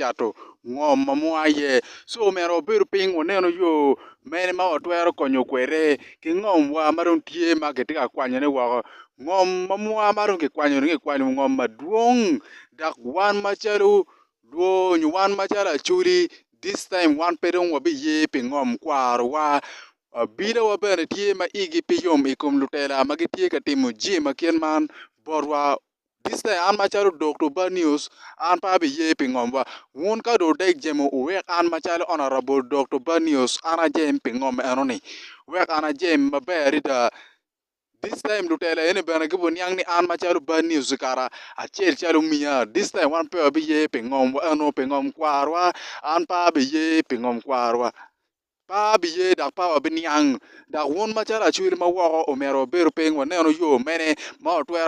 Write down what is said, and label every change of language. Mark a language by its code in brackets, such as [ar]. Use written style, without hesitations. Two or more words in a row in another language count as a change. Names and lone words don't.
[ach] cato ng'om ma mwaye so omera wabedo piny waneno yo men ma watwero konyo kwere ki ng'omwa ma dong tye ma gitye ka kwanyone woko ng'om ma mwa ma dong kikwanyo ng'om madwong dak wan macalo luony wan macalo acholi [en] this time [ach] wan pe dong wabi ye pi ng'om kwarowa abinowa bene tye ma igi pi yom i kom lutela ma gitye ka timo jim ma kien man botwa [en] this time [ach] an macalo Dr. Bad News an pa abi ye pi ng'omwa wun ka do dek jemo wek an macalo Honorable Dr. Bad News an ajem pi ng'om enoni wek an ajem maber ita [en] this time [ach] lutela ene bene gibo niang ni an machalo Bad News kara achiel chalo mia [en] this time [ach] wan pe abi ye pi ng'omwa eno pi ng'om kwarwa an pa abi ye pi ng'om kwarwa pa abi ye dak pa abi niang dak wun machalo achwili ma woko omero bedo piny waneno yo mene ma otwero